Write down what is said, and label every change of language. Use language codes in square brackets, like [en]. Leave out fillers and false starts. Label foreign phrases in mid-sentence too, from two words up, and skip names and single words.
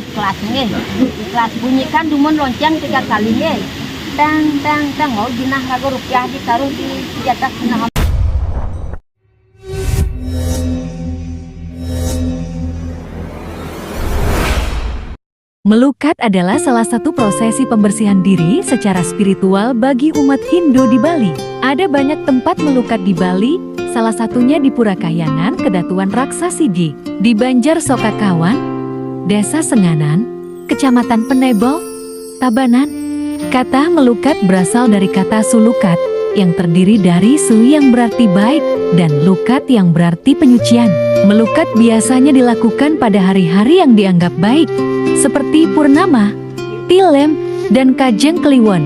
[id] ikhlas nggih. Ikhlas bunyikan dumun lonceng 3 kali nggih. Tang tang tang mau dinah raga rupiah ditaruh di atas nah. Melukat adalah salah satu prosesi pembersihan diri secara spiritual bagi umat Hindu di Bali. Ada banyak tempat melukat di Bali, salah satunya di Pura Kahyangan, Kedatuan Raksasidi, di Banjar Sokakawan, Desa Senganan, Kecamatan Penebo, Tabanan. Kata melukat berasal dari kata sulukat, yang terdiri dari su yang berarti baik, dan lukat yang berarti penyucian. Melukat biasanya dilakukan pada hari-hari yang dianggap baik, seperti Purnama, Tilem, dan Kajeng Kliwon.